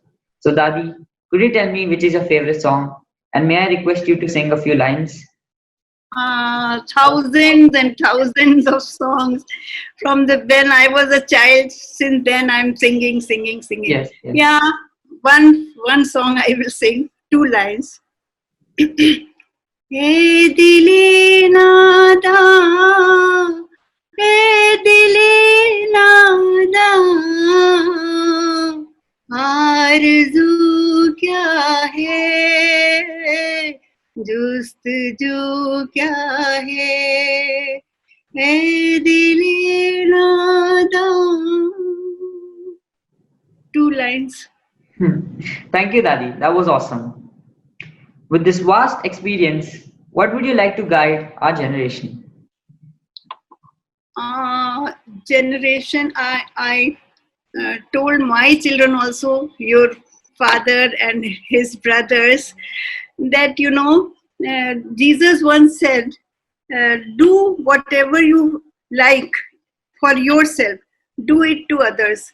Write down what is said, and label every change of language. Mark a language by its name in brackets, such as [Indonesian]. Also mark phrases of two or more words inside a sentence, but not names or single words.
[English] So, Dadi, could you tell me which is your favorite song? And may I request you to sing a few lines? Thousands and thousands of songs from when I was a child. Since then, I'm singing. Yes. Yeah, one song I will sing, 2 lines. [Urdu] اے دل ناداں، اے دل ناداں, آرزو کیا ہے، جستجو کیا ہے، اے دل ناداں. [English] 2 lines. Thank you, Dadi. That was awesome. With this vast experience, what would you like to guide our generation? Generation, I told my children also, your father and his brothers, that Jesus once said, do whatever you like for yourself, do it to others.